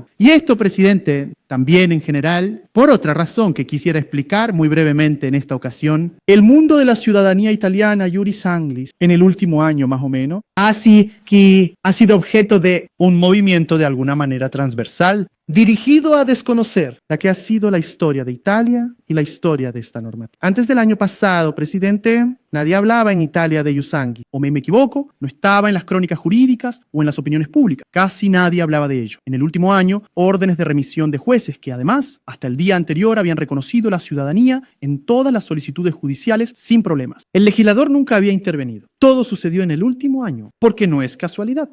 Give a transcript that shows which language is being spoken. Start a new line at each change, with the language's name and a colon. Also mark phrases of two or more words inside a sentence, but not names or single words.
Spanish: Y esto, presidente, también en general, por otra razón que quisiera explicar muy brevemente en esta ocasión, el mundo de la ciudadanía italiana,
Latin: Iuris Anglis,
Spanish: en el último año más o menos, ha sido objeto de un movimiento de alguna manera transversal, dirigido a desconocer la que ha sido la historia de Italia y la historia de esta normativa. Antes del año pasado, presidente, nadie hablaba en Italia de
Latin: ius sanguinis.
Spanish: O me equivoco, no estaba en las crónicas jurídicas o en las opiniones públicas. Casi nadie hablaba de ello. En el último año, órdenes de remisión de jueces que además, hasta el día anterior, habían reconocido la ciudadanía en todas las solicitudes judiciales sin problemas. El legislador nunca había intervenido. Todo sucedió en el último año, porque no es casualidad.